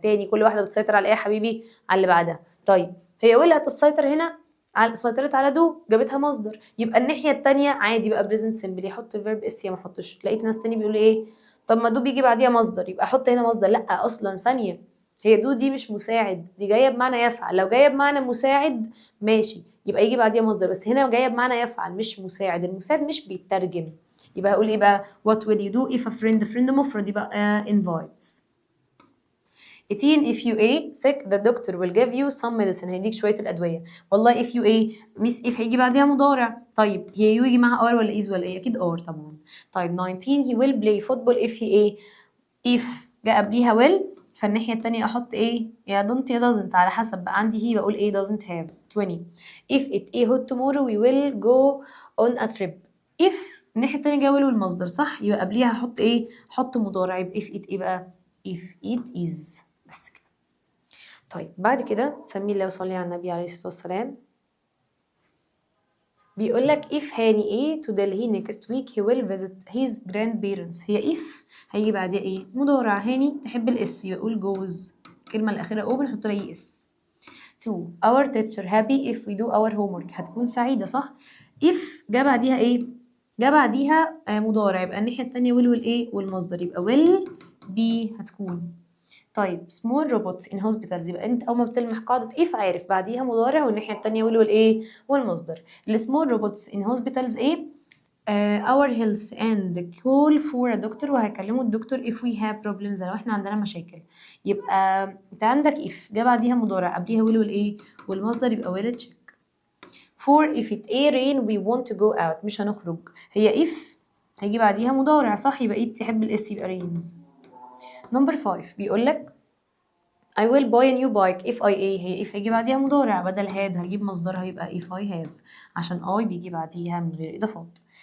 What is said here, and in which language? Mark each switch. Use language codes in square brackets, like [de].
[ar] تاني، كل واحده بتسيطر على ايه يا حبيبي؟ على اللي بعدها. طيب هي ويل هتسيطر هنا، سيطرت على دو، جابتها مصدر، يبقى الناحيه التانية عادي بقى بريزنت سيمبل، يحط الفيرب اس يا ما احطش. لقيت ناس تاني بيقولوا ايه؟ طب ما دو بيجي بعديها مصدر، يبقى احط هنا مصدر. لا اصلا ثانيه، هي دو دي مش مساعد، دي جايه بمعنى يفعل. لو جايه بمعنى مساعد ماشي، يبقى يجي بعديها مصدر، بس هنا جايه بمعنى يفعل مش مساعد. المساعد مش بيترجم. يبقى هقول ايه بقى؟ [en] what will you do if a friend [ar] مفرد، يبقى invites. [en] 18 if you a sick the doctor will give you some medicine، [ar] هيديك شويه الادويه. والله if you a ميس if هيجي بعديها مضارع. طيب هي يو يجي معاها ار ولا is ولا ايه؟ اكيد ار طبعا. طيب 19 [en] he will play football if he a [ar] if جاء قبليها will، فالناحية التانية أحط إيه؟ يا don't يا doesn't، على حسب بقى. عندي هي بقول إيه doesn't have. [en] 20 if it a hot tomorrow we will go on a trip. [ar] if الناحية التانية جا will والمصدر صح، يبقى قبليها أحط إيه؟ أحط مضارع. يبقى if it إيه بقى؟ [en] if it is. [ar] بس كده. طيب بعد كده سمي الله وصلي على النبي عليه الصلاة والسلام. بيقول لك [en] if هاني ايه to Delhi next week he will visit his grandparents. [ar] هي if هيجي بعديها ايه؟ مضارع. هاني تحب الاس، يقول goes. الكلمة الأخيرة او بنحط لها اس. 2 [en] our teacher happy if we do our homework، [ar] هتكون سعيدة صح؟ if جا بعديها ايه؟ جا بعديها مضارع، يبقى الناحية التانية will والايه؟ والمصدر، يبقى will be هتكون. طيب [en] small robots in hospitals، [ar] يبقى انت اول ما بتلمح قاعدة if عارف بعديها مضارع والناحية التانية will والايه؟ والمصدر. [en] السمول robots in hospitals ايه؟ our health and call for a doctor، [ar] وهيكلموا الدكتور [en] if we have problems، [ar] لو احنا عندنا مشاكل. يبقى انت عندك if جا بعديها مضارع قبليها will والايه؟ والمصدر، يبقى will check. [en] for if it a rain we want to go out، [ar] مش هنخرج. هي if هيجي بعديها مضارع صح، يبقى ايه تحب الاس، يبقى rains. نمبر 5 بيقول لك [en] I will buy a new bike if I a، [ar] هي if هيجي بعديها مضارع، بدل had هجيب مصدرها يبقى if I have، عشان I بيجي بعديها من غير إضافات.